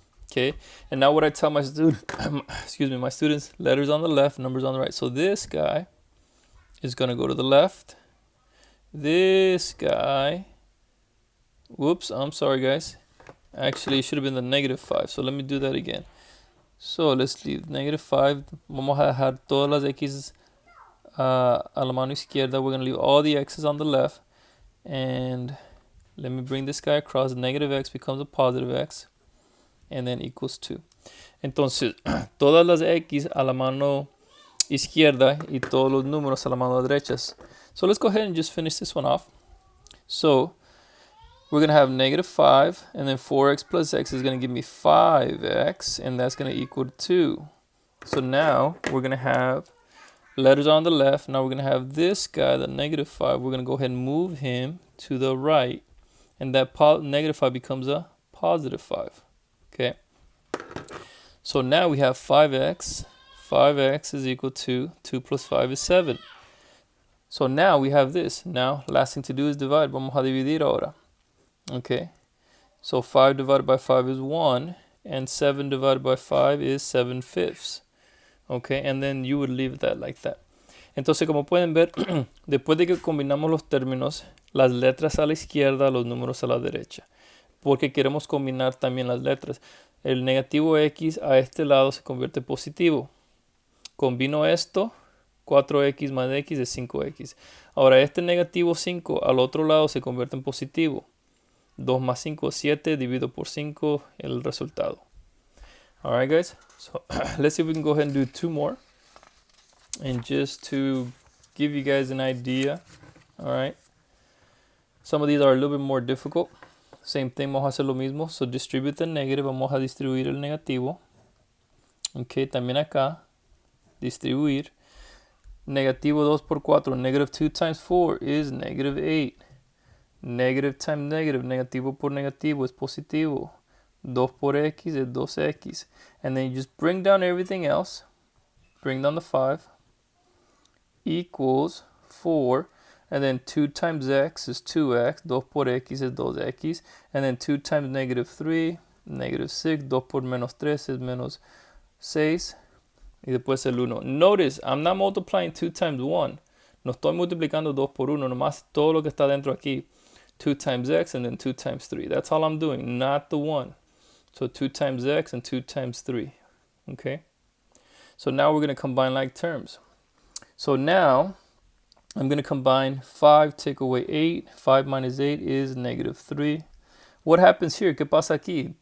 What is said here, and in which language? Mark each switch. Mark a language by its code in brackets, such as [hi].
[en] Okay, and now what I tell my my students, letters on the left, numbers on the right. So this guy is going to go to the left. This guy, whoops, I'm sorry guys. Actually, it should have been the negative 5. So let me do that again. So let's leave negative 5. [es] Vamos a dejar todas las x's a la mano izquierda. [en] We're going to leave all the x's on the left. And let me bring this guy across. Negative x becomes a positive x. And then equals 2. [es] Entonces, todas las x a la mano izquierda y todos los números a la mano derecha. [en] So let's go ahead and just finish this one off. So we're going to have negative 5, and then 4x plus x is going to give me 5x, and that's going to equal 2. So now we're going to have letters on the left. Now we're going to have this guy, the negative 5. We're going to go ahead and move him to the right, and that negative 5 becomes a positive 5. Okay. So now we have 5x. 5x is equal to 2 plus 5 is 7. So now we have this. Now, last thing to do is divide. [es] Vamos a dividir ahora. [en] Okay, so 5 divided by 5 is 1, and 7 divided by 5 is 7/5. Okay, and then you would leave that like that. [es] Entonces, como pueden ver, después de que combinamos los términos, las letras a la izquierda, los números a la derecha, porque queremos combinar también las letras. El negativo x a este lado se convierte en positivo. Combino esto, 4x más x es 5x. Ahora, este negativo 5 al otro lado se convierte en positivo. 2 más 5 es 7, divido por 5, el resultado. [en] Alright guys, so let's see if we can go ahead and do 2 more. And just to give you guys an idea, alright. Some of these are a little bit more difficult. Same thing, [es] vamos a hacer lo mismo. [en] So distribute the negative, [es] vamos a distribuir el negativo. Ok, también acá, distribuir. Negativo 2 por 4, [en] negative 2 times 4 is negative 8. Negative times negative, [es] negativo por negativo es positivo. 2 por x [en] is 2x. And then you just bring down everything else. Bring down the 5. Equals 4. And then 2 times x is 2x. [es] 2 por x [en] is 2x. And then 2 times negative 3, negative 6. [es] 2 por menos 3 is menos 6. Y después el 1. [en] Notice, I'm not multiplying 2 times 1. [es] No estoy multiplicando 2 por 1. Nomás todo lo que está dentro aquí. [en] 2 times x and then 2 times 3. That's all I'm doing, not the 1. So 2 times x and 2 times 3. Okay? So now we're going to combine like terms. So now I'm going to combine 5, take away 8. 5 minus 8 is negative 3. What happens here? [es] ¿Qué pasa aquí?